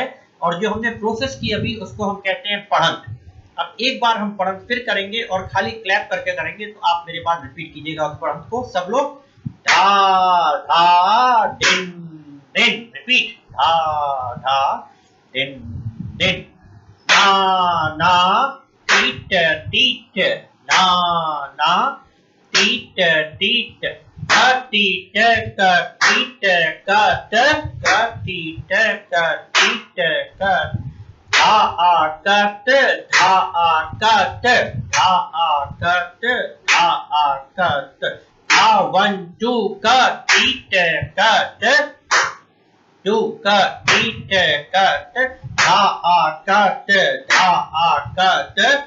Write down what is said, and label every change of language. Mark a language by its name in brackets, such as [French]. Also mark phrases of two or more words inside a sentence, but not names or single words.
[Hindi] और जो हमने प्रोसेस की अभी उसको हम कहते हैं पढ़ंत। अब एक बार हम पढ़ंत फिर करेंगे और खाली क्लैप करके करेंगे, तो आप मेरे पास रिपीट कीजिएगा उस पढ़ंत को सब लोग। धा धा दिन दिन, रिपीट, धा धा दिन दिन। ना ना तीट तीट, ना ना तीट तीट। तीट का तीट का त, का तीट का तीट का। धा आ कट धा आ कट धा आ कट धा आ कट। धा 1-2 का, तीट कट, 2 का तीट कट, धा आ कट धा आ कट,